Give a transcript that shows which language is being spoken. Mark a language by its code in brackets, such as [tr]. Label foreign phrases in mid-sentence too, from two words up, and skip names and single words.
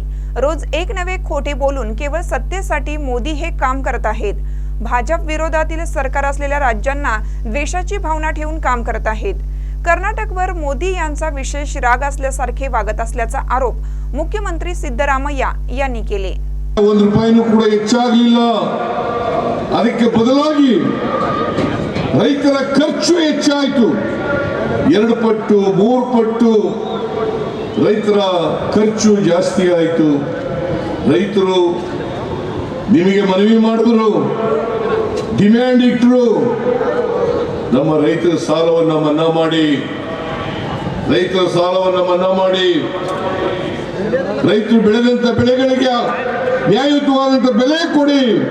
[mr] रोज एक नवे खोटे बोलून केवळ सत्तेसाठी मोदी हे काम करत आहेत. भाजप विरोधातील सरकार असलेल्या राज्यांना द्वेषाची भावना ठेवून काम करत आहेत. कर्नाटकवर मोदी यांचा विशेष राग असल्यासारखे वागत असल्याचा आरोप मुख्यमंत्री सिद्धरामय्ಯ यांनी केले. [kn] ₹1 ಕೂಡ ಹೆಚ್ಚಾಗಲಿಲ್ಲ. ಅದಕ್ಕೆ ಬದಲಾಗಿ ರೈತರ ಖರ್ಚು ಹೆಚ್ಚಾಯಿತು. 2 ಪಟ್ಟು 3 ಪಟ್ಟು ರೈತರ ಖರ್ಚು ಜಾಸ್ತಿ ಆಯಿತು. ರೈತರು ನಿಮಗೆ ಮನವಿ ಮಾಡಿದ್ರು, ಡಿಮ್ಯಾಂಡ್ ಇಟ್ಟರು, ನಮ್ಮ ರೈತರ ಸಾಲವನ್ನು ಮನ್ನಾ ಮಾಡಿ, ರೈತರ ಸಾಲವನ್ನು ಮನ್ನಾ ಮಾಡಿ, ರೈತರು ಬೆಳೆದಂತ ಬೆಳೆಗಳಿಗೆ ನ್ಯಾಯಯುತವಾದಂತ ಬೆಲೆ ಕೊಡಿ.